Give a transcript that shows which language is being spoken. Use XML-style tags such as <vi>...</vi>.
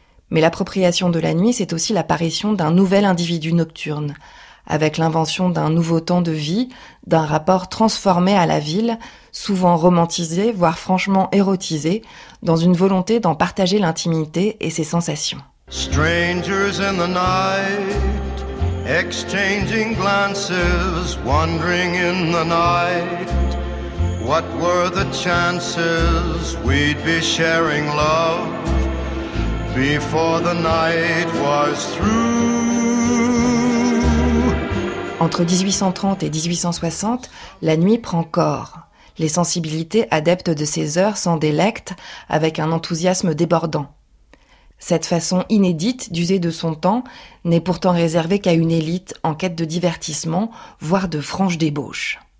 <fr>Mais l'appropriation de la nuit, c'est aussi l'apparition d'un nouvel individu nocturne, avec l'invention d'un nouveau temps de vie, d'un rapport transformé à la ville, souvent romantisé, voire franchement érotisé, dans une volonté d'en partager l'intimité et ses sensations.</fr> <en>Strangers in the night, exchanging glances, wandering in the night. What were the chances we'd be sharing love before the night was through?</en> <fr>Entre 1830 et 1860, la nuit prend corps. les sensibilités adeptes de ces heures s'en délectent avec un enthousiasme débordant. Cette façon inédite d'user de son temps n'est pourtant réservée qu'à une élite en quête de divertissement, voire de franche débauche.</fr>